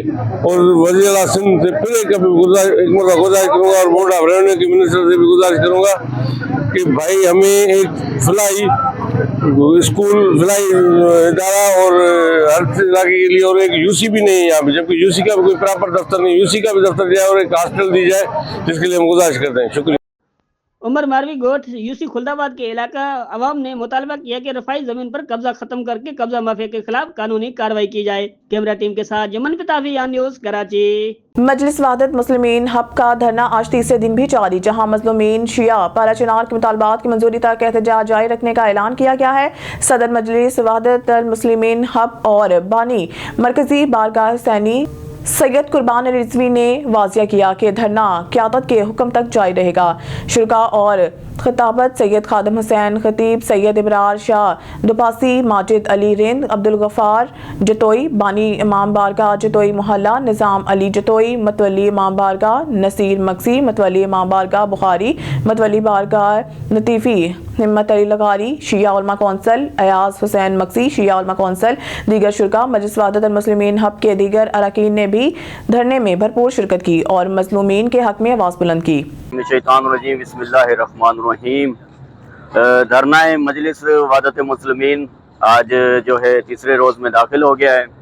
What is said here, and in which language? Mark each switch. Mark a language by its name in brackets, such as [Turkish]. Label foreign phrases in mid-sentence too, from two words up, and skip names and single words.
[Urdu] اور وزیر سندھ سے پھر ایک مرتبہ گزارش کروں گا، اور بورڈ آف ریونیو کے منسٹر سے بھی گزارش کروں گا کہ بھائی ہمیں ایک فلائی سکول سلائی ادارہ اور ہر علاقے کے لیے، اور ایک یوسی بھی نہیں ہے یہاں پے، جبکہ یوسی کا بھی کوئی پراپر دفتر نہیں، یوسی کا بھی دفتر جائے اور ایک ہاسٹل دی جائے، جس کے لیے ہم گزارش کرتے ہیں. शुक्रिया। عمر ماروی گوٹھ یوسی خلدآباد کے علاقہ عوام نے مطالبہ کیا کہ رفاہی زمین پر قبضہ ختم کر کے قبضہ مافیا کے خلاف قانونی کارروائی کی جائے. [English] कैमरा टीम [Urdu] کے ساتھ جمن پتافی، یان نیوز، کراچی. مجلس وحدت مسلمین حب کا دھرنا آج تیسرے دن بھی جاری، جہاں مظلومین شیعہ پارا چنار کے مطالبات کی منظوری تک احتجاج جاری رکھنے کا اعلان کیا گیا ہے. صدر مجلس وحدت مسلمین حب اور بانی مرکزی بارگاہ حسینی سید قربان رضوی نے واضح کیا کہ دھرنا قیادت کے حکم تک جاری رہے گا. شوریٰ اور خطابت سید خادم حسین خطیب، سید ابرار شاہ دوپاسی، ماجد علی رند، عبدالغفار جتوئی، بانی امام بارگاہ جتوئی محلہ، نظام علی جتوئی، متولی امام بارگاہ نصیر مکسی، متولی امام بارگاہ بخاری، متولی بارگاہ لطیفی، ہمت علی لغاری، شیعہ علماء کونسل ایاز حسین مکسی، شیعہ علماء کونسل, دیگر شوریٰ. مجلس وحدت مسلمین حب کے دیگر ارکان نے بھی دھرنے میں بھرپور شرکت کی اور مظلومین کے حق میں آواز بلند کی. [Arabic] शैतानुर्रजीम, बिस्मिल्लाहिर्रहमानिर्रहीम। [Urdu] دھرنا مجلس وحدت مسلمین آج جو ہے تیسرے روز میں داخل ہو گیا ہے.